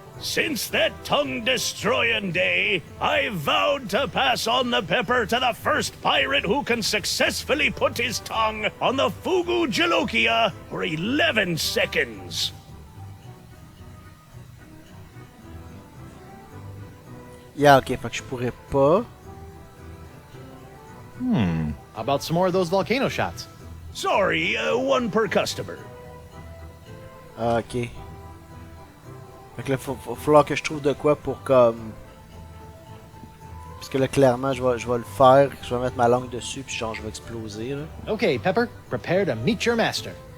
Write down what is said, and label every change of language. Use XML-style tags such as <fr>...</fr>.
<en>Since that tongue-destroying day, I vowed to pass on the pepper to the first pirate who can successfully put his tongue on the Fugu Jolokia for 11 seconds.</en> <fr>Yeah, ok, fait que je pourrais pas.</fr> <en>How about some more of those volcano shots? Sorry, one per customer. Ah, ok.</en> <fr>Fait que là, faut falloir que je trouve de quoi pour comme. Parce que là, clairement, je vais le faire. Je vais mettre ma langue dessus, puis genre, je vais exploser, là.</fr> <en>Okay, Pepper, prepare to meet your master.</en>